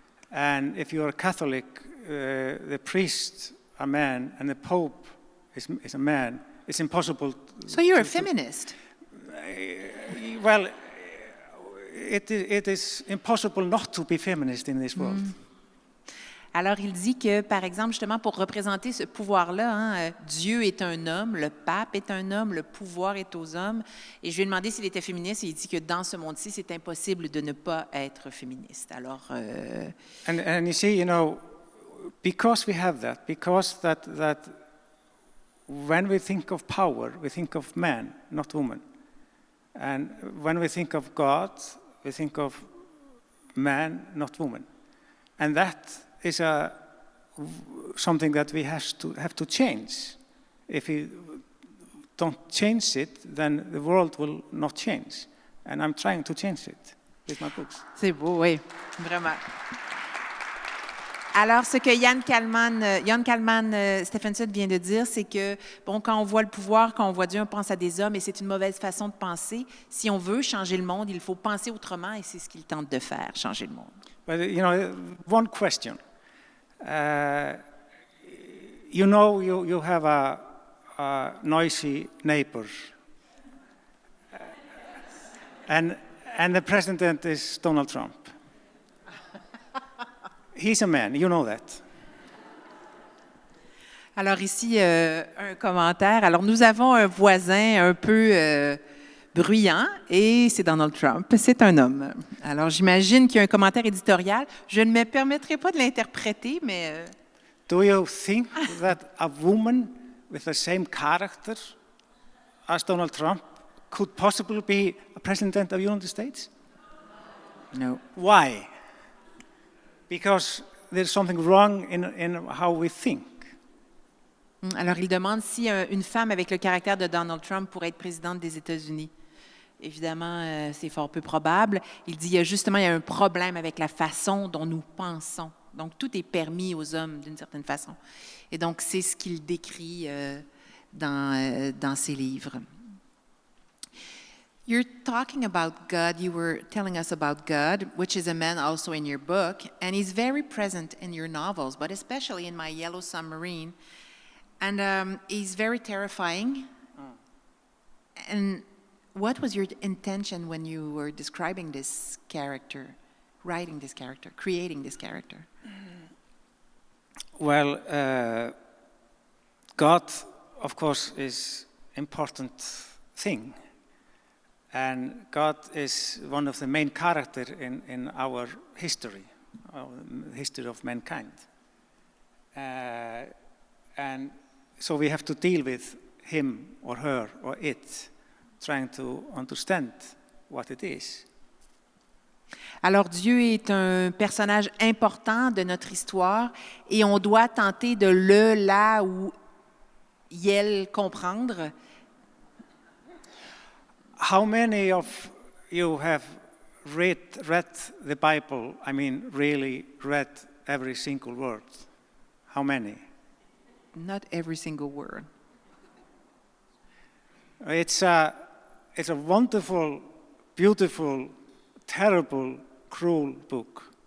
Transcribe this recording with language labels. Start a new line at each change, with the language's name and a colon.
English: And if you're a Catholic, the priest a man and the Pope is a man. It's impossible. So you're a feminist? Well, it is impossible not to be feminist in this world.
French: Alors, il dit que, par exemple, justement, pour représenter ce pouvoir-là, Dieu est un homme, le pape est un homme, le pouvoir est aux hommes. Et je lui ai demandé s'il était féministe, et il dit que dans ce monde-ci, c'est impossible de ne pas être féministe. Alors...
English: And you see, because we have that, because that when we think of power, we think of man, not woman. And when we think of God, we think of man, not woman. And that is something that we have to change. If we don't change it, then the world will not change. And I'm trying to change it with my books.
French: C'est beau, oui, vraiment. Alors, ce que Jón Kalman Stefánsson vient de dire, c'est que, bon, quand on voit le pouvoir, quand on voit Dieu, on pense à des hommes, et c'est une mauvaise façon de penser. Si on veut changer le monde, il faut penser autrement, et c'est ce qu'il tente de faire, changer le monde.
English: But, one question. You have a noisy neighbor, and the president is Donald Trump. He's a man, you know that.
French: Alors ici, un commentaire. Alors, nous avons un voisin un peu bruyant, et c'est Donald Trump. C'est un homme. Alors, j'imagine qu'il y a un commentaire éditorial. Je ne me permettrai pas de l'interpréter, mais...
English: Do you think that a woman with the same character as Donald Trump could possibly be a president of the United States? No. Why? Because there's something wrong in how we think.
French: Alors, il demande si une femme avec le caractère de Donald Trump pourrait être présidente des États-Unis. Évidemment, c'est fort peu probable. Il dit, il y a un problème avec la façon dont nous pensons. Donc, tout est permis aux hommes d'une certaine façon. Et donc, c'est ce qu'il décrit dans ses livres.
English: You're talking about God. You were telling us about God, which is a man also in your book, and he's very present in your novels, but especially in My Yellow Submarine. And he's very terrifying. And what was your intention when you were describing this character, writing this character, creating this character? Well, God, of course, is important thing. And God is one of the main characters in our history of mankind. And so we have to deal with him or her or it, trying to understand what it is.
French: Alors, Dieu est un personnage important de notre histoire, et on doit tenter de la ou yel comprendre.
English: How many of you have read the Bible? I mean, really read every single word? How many? Not every single word. It's a wonderful, beautiful, terrible, cruel book.